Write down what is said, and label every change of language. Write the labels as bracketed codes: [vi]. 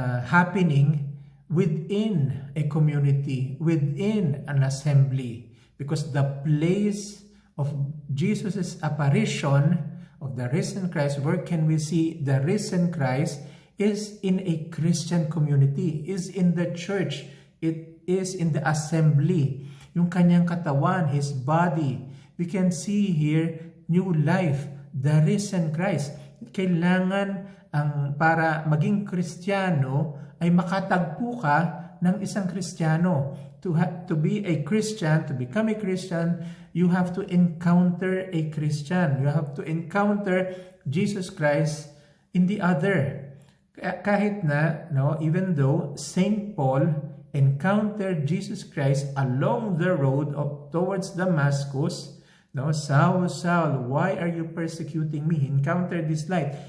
[en] happening within a community, within an assembly, because the place of Jesus' apparition of the risen Christ, where can we see the risen Christ, is in a Christian community, is in the church, it is in the assembly. [tl] Yung kanyang katawan, [en] his body, we can see here new life, the risen Christ. [tl] Kailangan para maging Kristiyano ay makatagpo ka ng isang Kristiyano. [en] To be a Christian, to become a Christian, you have to encounter a Christian. You have to encounter Jesus Christ in the other. [tl] Kahit na, [en] even though Saint Paul encountered Jesus Christ along the road towards Damascus, "Saul, Saul, why are you persecuting me?" He encountered this light.